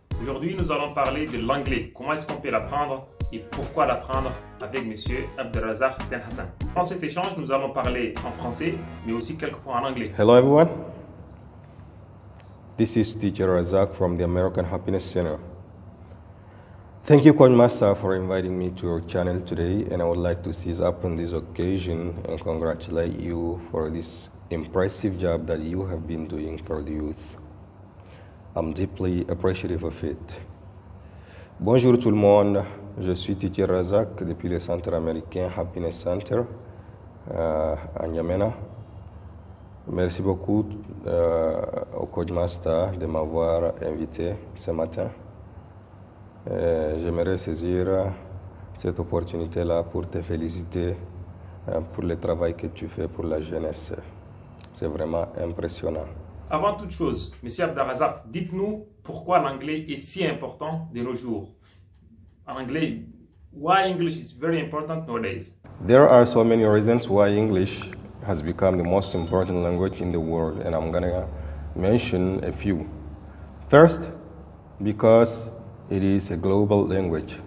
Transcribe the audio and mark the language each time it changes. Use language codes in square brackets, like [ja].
[fr] Aujourd'hui, nous allons parler de l'anglais. Comment est-ce qu'on peut l'apprendre et pourquoi l'apprendre avec Monsieur Abdelrazak Hussein Hassan. Dans cet échange, nous allons parler en français, mais aussi quelquefois en anglais. [en] Hello everyone. This is Teacher Razak from the American Happiness Center. Thank you, Coach Master, for inviting me to your channel today, and I would like to seize up on this occasion and congratulate you for this impressive job that you have been doing for the youth. I'm deeply appreciative of it. [fr] Bonjour tout le monde, je suis Teacher Razak depuis le Centre américain Happiness Center à N'Djamena. Merci beaucoup au Coach Master de m'avoir invité ce matin. J'aimerais saisir cette opportunité-là pour te féliciter pour le travail que tu fais pour la jeunesse. C'est vraiment impressionnant. Avant toute chose, Monsieur Abdelrazak, dites-nous pourquoi l'anglais est si important de nos jours. En anglais, [en] why English is very important nowadays? There are so many reasons why English has become the most important language in the world, and I'm gonna mention a few. First, because it is a global language.